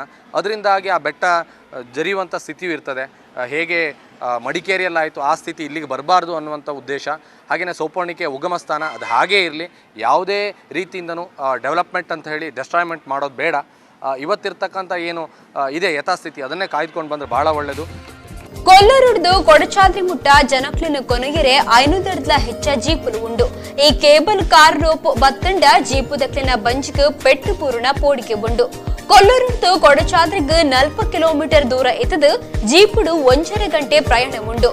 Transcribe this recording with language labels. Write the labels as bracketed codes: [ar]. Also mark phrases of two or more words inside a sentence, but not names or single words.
[kn] ಅದರಿಂದಾಗಿ ಆ ಬೆಟ್ಟ ಜರಿಯುವಂಥ ಸ್ಥಿತಿಯೂ ಇರ್ತದೆ. ಹೇಗೆ ಮಡಿಕೇರಿಯಲ್ಲಾಯಿತು ಆ ಸ್ಥಿತಿ ಇಲ್ಲಿಗೆ ಬರಬಾರ್ದು ಅನ್ನುವಂಥ ಉದ್ದೇಶ. ಹಾಗೆಯೇ ಸೋಪರ್ಣಿಕೆ ಉಗಮ ಸ್ಥಾನ ಅದು ಹಾಗೇ ಇರಲಿ, ಯಾವುದೇ ರೀತಿಯಿಂದನೂ ಡೆವಲಪ್ಮೆಂಟ್ ಅಂತ ಹೇಳಿ ಡೆಸ್ಟ್ರಾಯ್ಮೆಂಟ್ ಮಾಡೋದು ಬೇಡ. ಇವತ್ತಿರ್ತಕ್ಕಂಥ ಏನು ಇದೆ ಯಥಾಸ್ಥಿತಿ ಅದನ್ನೇ ಕಾಯ್ದುಕೊಂಡು ಬಂದರೆ ಭಾಳ ಒಳ್ಳೆಯದು. [tcy] ಕೊಲ್ಲೂರುಡ್ದು ಕೊಡಚಾದ್ರಿ ಮುಟ್ಟ ಜನಕ್ಲಿನ ಕೊನೆಗೆರೆ 500 ಹೆಚ್ಚ ಜೀಪುಲು ಉಂಡು. ಈ ಕೇಬಲ್ ಕಾರ್ ರೋಪ್ ಬತ್ತಂಡ ಜೀಪು ದಕ್ಲಿನ ಬಂಜಿಗೆ ಪೆಟ್ಟು ಪೂರ್ಣ ಪೋಡಿಕೆ ಉಂಡು. ಕೊಲ್ಲೂರುಡ್ದು ಕೊಡಚಾದ್ರಿಗ್ 40 ಕಿಲೋಮೀಟರ್ ದೂರ ಇತ್ತದು ಜೀಪುಡು 1.5 ಗಂಟೆ ಪ್ರಯಾಣ ಉಂಡು.